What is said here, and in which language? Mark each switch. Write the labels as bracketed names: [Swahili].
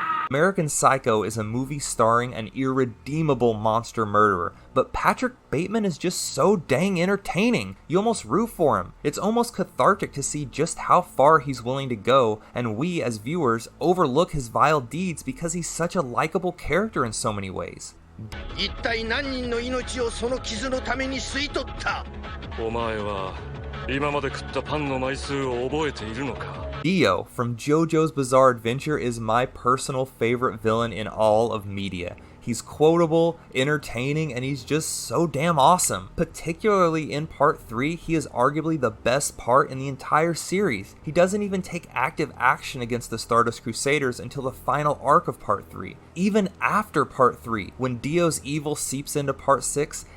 [English] American Psycho is a movie starring an irredeemable monster murderer, but Patrick Bateman is just so dang entertaining. You almost root for him. It's almost cathartic to see just how far he's willing to go, and we, as viewers, overlook his vile deeds because he's such a likable character in so many ways. [Japanese] 一体何人の命をその傷のために吸い取った？お前は今まで食ったパンの枚数を覚えているのか？ [English] Dio from JoJo's Bizarre Adventure is my personal favorite villain in all of media. He's quotable, entertaining, and he's just so damn awesome. Particularly in Part 3, he is arguably the best part in the entire series. He doesn't even take active action against the Stardust Crusaders until the final arc of Part 3. Even after Part 3, when Dio's evil seeps into Part 6,